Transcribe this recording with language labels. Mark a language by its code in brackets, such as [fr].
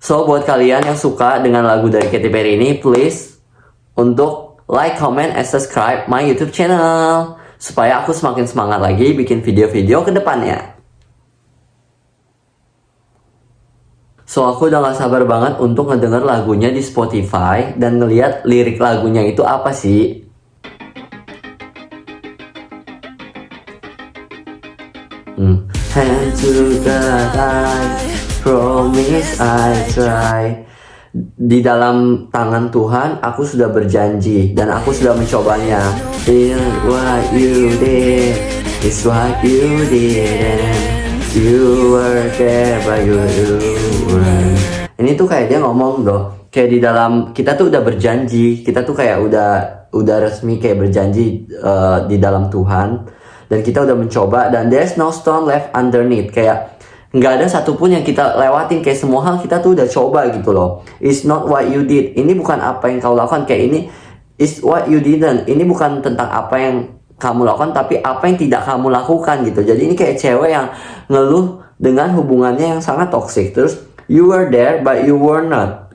[id] So buat kalian yang suka dengan lagu dari Katy Perry ini, please untuk [en] like, comment, and subscribe my YouTube channel [id] supaya aku semakin semangat lagi bikin video-video ke depannya. So aku udah gak sabar banget untuk ngedenger lagunya di Spotify dan ngeliat lirik lagunya itu apa sih. [en] Hand to God, I promise I try. [id] Di dalam tangan Tuhan, aku sudah berjanji dan aku sudah mencobanya. [en] What you did is what you did, and you were there by your word. [id] Ini tuh kayak dia ngomong loh, kayak di dalam kita tuh udah berjanji, kita tuh kayak udah resmi kayak berjanji di dalam Tuhan. Dan kita udah mencoba dan [en] there's no stone left underneath. [id] Kayak nggak ada satupun yang kita lewatin. Kayak semua hal kita tuh udah coba gitu loh. [en] It's not what you did. [id] Ini bukan apa yang kau lakukan. Kayak ini [en] is what you didn't. [id] Ini bukan tentang apa yang kamu lakukan, tapi apa yang tidak kamu lakukan gitu. Jadi ini kayak cewek yang ngeluh dengan hubungannya yang sangat toxic. [en] Terus you were there but you were not.